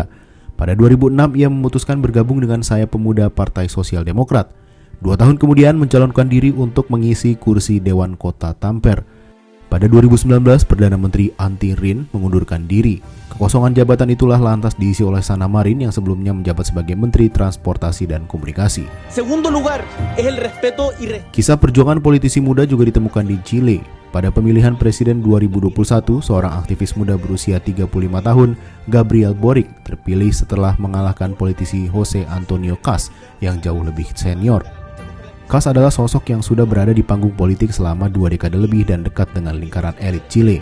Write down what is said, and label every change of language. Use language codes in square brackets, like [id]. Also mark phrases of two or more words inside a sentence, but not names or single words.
[id] Pada 2006 ia memutuskan bergabung dengan Sayap Pemuda Partai Sosial Demokrat. 2 tahun kemudian mencalonkan diri untuk mengisi kursi Dewan Kota Tampere. Pada 2019, Perdana Menteri Antti Rinne mengundurkan diri. Kekosongan jabatan itulah lantas diisi oleh Sanna Marin yang sebelumnya menjabat sebagai Menteri Transportasi dan Komunikasi. [es] Segundo lugar, es el respeto y [id] Kisah perjuangan politisi muda juga ditemukan di Chile. Pada pemilihan Presiden 2021, seorang aktivis muda berusia 35 tahun, Gabriel Boric, terpilih setelah mengalahkan politisi Jose Antonio Caz yang jauh lebih senior. Caz adalah sosok yang sudah berada di panggung politik selama 2 dekade lebih dan dekat dengan lingkaran elit Chile.